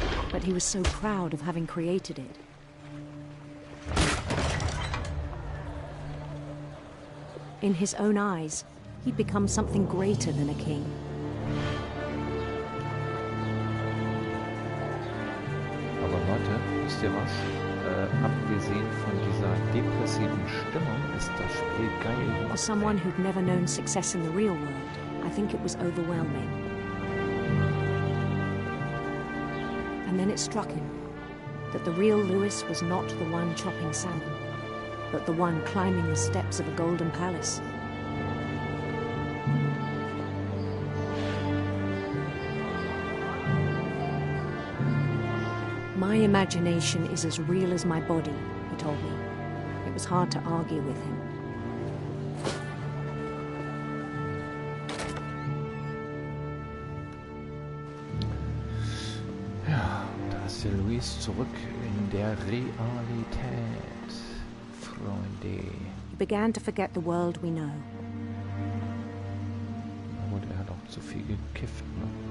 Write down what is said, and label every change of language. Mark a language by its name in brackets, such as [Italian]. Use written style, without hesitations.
[English] But he was so proud of having created it. In his own eyes, he'd become something greater than a king. [German] Aber Leute, wisst ihr was? Abgesehen von dieser depressiven Stimmung ist das Spiel geil gemacht. [English] For someone who'd never known success in the real world, I think it was overwhelming. And then it struck him that the real Lewis was not the one chopping salmon, but the one climbing the steps of a golden palace. My imagination is as real as my body, he told me. It was hard to argue with him. [German] Ja, da ist der Luis zurück in der Realität, Freunde. [English] He began to forget the world we know. [German] Na gut, er hat auch zu viel gekifft, ne?